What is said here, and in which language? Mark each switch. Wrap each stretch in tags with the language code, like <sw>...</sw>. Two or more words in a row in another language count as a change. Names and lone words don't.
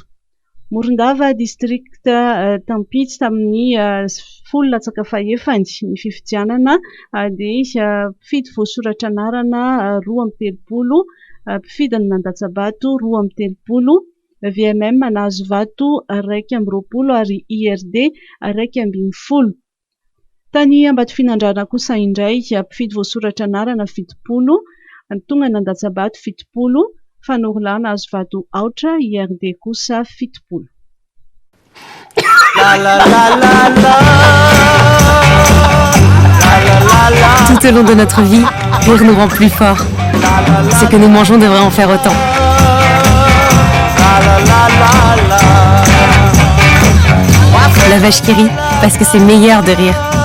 <mg>Morondava district Tampitsy tamin'ny 10/4 ny fifidianana dia mpifidy voasoratra anarana 230, mpifidy ny Nandatsabato 230, VMM nahazo vato 220 ary IRD 220. Tany Ambatofinandrana kosa indray mpifidy voasoratra anarana 70, tonga Nandatsabato 70, Fanorolana nahazo vato aotra, IRD kosa 70.</mg> <fr>Tout au long de notre vie, rire nous rend plus forts. Ce que nous mangeons devrait en faire autant. La vache qui rit, parce que c'est meilleur de rire.</fr>